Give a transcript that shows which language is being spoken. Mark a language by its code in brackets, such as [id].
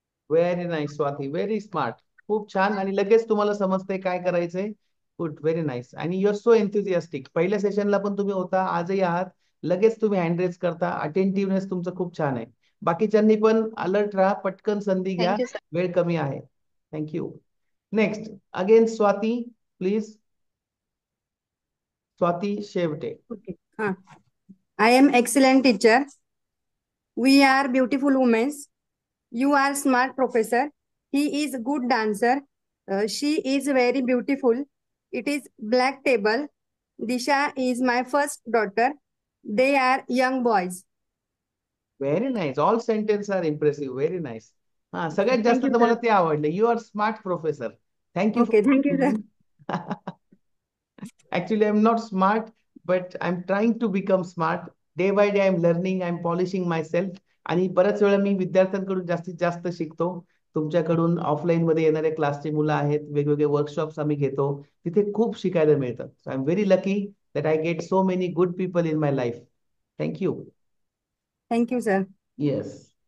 [en] Very nice Swati, very smart. [mr] खूप छान. आणि लगेच तुम्हाला समजतंय काय करायचंय. [en] Good, very nice. [mr] आणि [en] Your so enthusiastic. [mr] पहिल्या सेशनला पण तुम्ही होता, आजही आहात. लगेच तुम्ही हँड रेज करता. अटेंटिव्हनेस तुमचं खूप छान आहे. बाकीच्यांनी पण अलर्ट राहा, पटकन संधी घ्या, [en] Thank you, sir. [mr] वेळ कमी आहे. Thank you. [en] Next again Swati, please. Swati Shevte. Okay. I am excellent teacher. We are beautiful women. You are smart professor. He is good dancer. She is very beautiful. It is black table. Disha is my first daughter. They are young boys. Very nice. All sentence are impressive. Very nice. [mr] हा, सगळ्यात जास्त [en] Thank you, [mr] तर मला [en] sir. [mr] ते आवडले. [en] You are smart professor. Thank you Okay, thank you, sir. Actually, I'm not smart, but I'm trying to become smart. Day by day, I'm learning, I'm polishing myself. [mr] आणि बऱ्याच वेळा मी विद्यार्थ्यांकडून जास्तीत जास्त शिकतो. तुमच्याकडून ऑफलाईन मध्ये येणारे क्लासचे मुलं आहेत, वेगवेगळे वर्कशॉप्स आम्ही घेतो, तिथे खूप शिकायला मिळतं. [en] So I am very lucky that I get so many good people in my life. Thank you. Thank you sir. Yes.